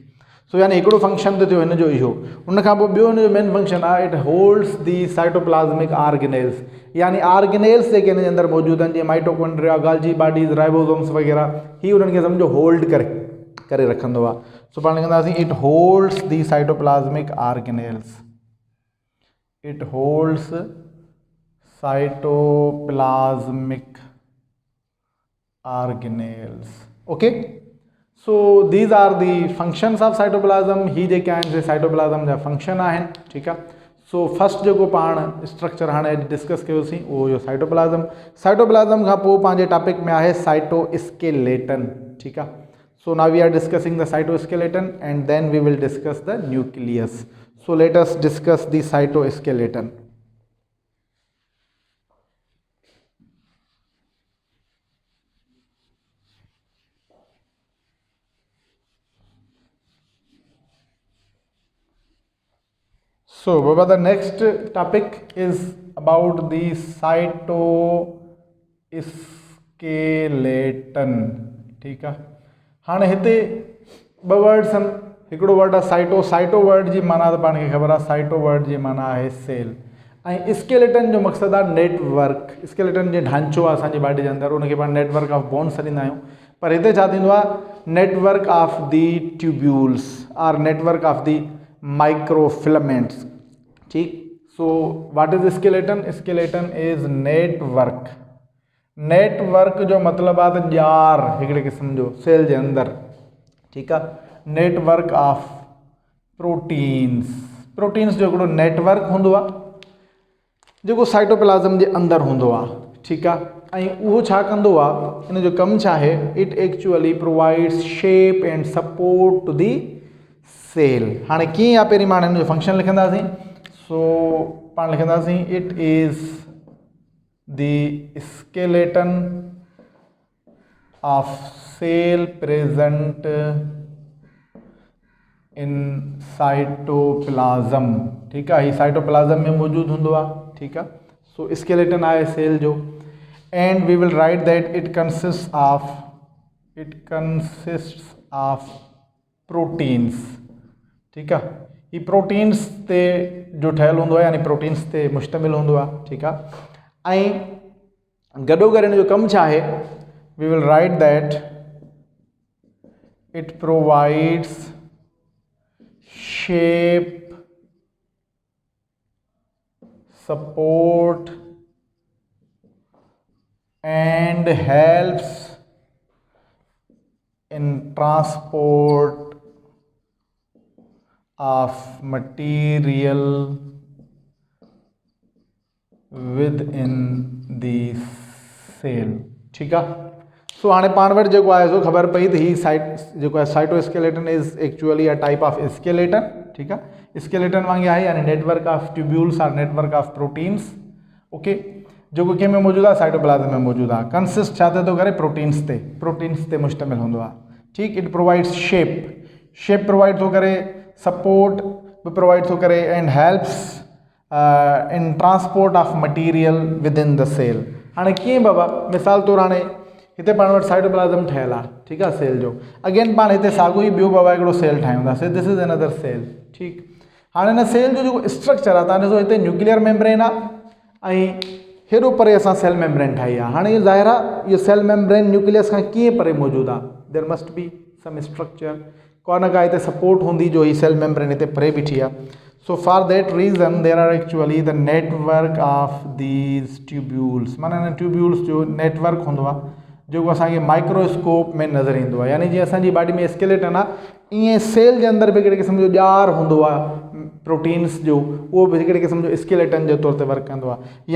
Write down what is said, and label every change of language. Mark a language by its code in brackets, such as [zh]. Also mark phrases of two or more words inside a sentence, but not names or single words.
[sd] सो यानी हिकिड़ो फंक्शन त थियो हिन जो इहो। उन खां पोइ ॿियो हिन जो [en] main function [sd] आहे [en] it holds the cytoplasmic organelles, [sd] यानी ऑर्गेनेल्स जेके हिन जे अंदरि मौजूदु आहिनि जीअं माइटोकॉन्ड्रिया, [en] Golgi bodies, [sd] राइबोसोम्स वग़ैरह, ही उन्हनि खे सम्झो होल्ड करे रखंदो आहे। [en] सो [sd] पाण लिखंदासीं [en] it holds the cytoplasmic organelles, it holds cytoplasmic organelles, okay. so these are the functions of cytoplasm, [sd] ही जेके आहिनि से साइटोप्लाज़म जा फंक्शन आहिनि, ठीकु आहे। [en] so first [sd] जेको पाण स्ट्रक्चर हाणे डिस्कस कयोसीं उहो हुयो साइटोप्लाज़म। साइटोप्लाज़म खां पोइ पंहिंजे टॉपिक में आहे साइटोस्केलेटन, ठीकु आहे। [en] So now we are discussing the cytoskeleton and then we will discuss the nucleus. So let us discuss the cytoskeleton. So Baba, the next topic is about the cytoskeleton, [sd] ठीकु आहे। हाँ हिते ॿ वर्ड्स आहिनि, हिकिड़ो वर्ड आहे साइटो वर्ड जी माना त पाण खे ख़बर आहे, साइटो वर्ड जी माना आहे सेल, ऐं स्केलेटन जो मक़सदु आहे नेटवर्क। स्केलेटन जो ढांचो आहे असांजी बॉडी जे अंदरि, उनखे पाण [en] network of bones [sd] छॾींदा आहियूं, पर हिते छा थींदो आहे [en] network of the tubules or network of the microfilaments, [sd] ठीकु। [en] so what is skeleton? Skeleton is network. [sd] नेटवर्क जो मतिलबु आहे त ॼार हिकिड़े क़िस्म जो सेल जे अंदरि, ठीकु आहे। [en] network of proteins [sd] जो हिकिड़ो नेटवर्क हूंदो आहे जेको साइटोप्लाज़म जे अंदरि हूंदो आहे, ठीकु आहे। ऐं उहो छा कंदो आहे, इन जो कमु छा आहे, [en] it actually provides shape and support to the cell. [sd] हाणे कीअं आहे पहिरीं मां हिन जो फंक्शन लिखंदासीं। [en] सो [sd] पाण लिखंदासीं [en] it is the skeleton of cell present in cytoplasm, [sd] ठीकु आहे। ही साइटोप्लाज़म में मौजूदु हूंदो आहे, ठीकु आहे। सो स्केलेटन आहे सेल जो, [en] and we will write that it consist of proteins, [sd] ठीकु आहे। ही प्रोटीन्स ते जो ठहियलु हूंदो आहे, यानी प्रोटीन्स ते मुश्तमिल हूंदो आहे, ठीकु आहे। ऐं गॾोगॾु हिन जो कमु छा आहे, [en] we will write that it provides shape, support and helps in transport of material within the cell, [sd] ठीकु आहे। सो हाणे पाण वटि जेको आहे सो ख़बर पई त ही जेको आहे [en] cytoskeleton is actually a type of skeleton, [sd] ठीकु आहे। स्केलेटन वांगुरु आहे, [en] यानी network of tubules or network of proteins, okay, [sd] जेको कंहिं में मौजूदु आहे, साइटोप्लाज़म में मौजूदु आहे। कंसिस्ट छा थो करे, प्रोटीन्स ते मुश्तमिल हूंदो आहे, ठीकु। [en] it provides shape [sd] प्रोवाइड थो करे, सपोर्ट बि प्रोवाइड थो करे, [en] and helps in transport of material within the cell. [sd] हाणे कीअं बाबा, मिसाल तौरु हाणे हिते पाण वटि साइटोप्लाज़म ठहियलु आहे, ठीकु आहे, सेल जो। अगेन पाण हिते साॻियो ई ॿियो बाबा हिकिड़ो सेल ठाहियूंदासीं, [en] this is another cell, [sd] ठीकु। हाणे हिन सेल जो जेको स्ट्रक्चर आहे, तव्हां ॾिसो हिते [en] nuclear membrane [sd] आहे ऐं हेॾो परे असां [en] cell membrane [sd] ठाही आहे। हाणे इहो ज़ाहिर आहे इहो [en] cell membrane [sd] न्यूक्लियस खां कीअं परे मौजूदु आहे, [en] there must be some structure, [sd] को न का हिते सपोर्ट हूंदी जो ही [en] cell membrane [sd] हिते परे बीठी आहे। [en] So for that reason there are actually the network of these tubules, [sd] माना इन ट्यूब्यूल्स जो नेटवर्क हूंदो आहे जेको असांखे माइक्रोस्कोप में नज़र ईंदो आहे। यानी जीअं असांजी बॉडी में स्केलेटन आहे, ईअं सेल जे अंदरि बि हिकिड़े क़िस्म जो ॼार हूंदो आहे प्रोटीन्स जो, उहो बि हिकिड़े क़िस्म जो स्केलेटन जे तौर ते वर्क कंदो आहे।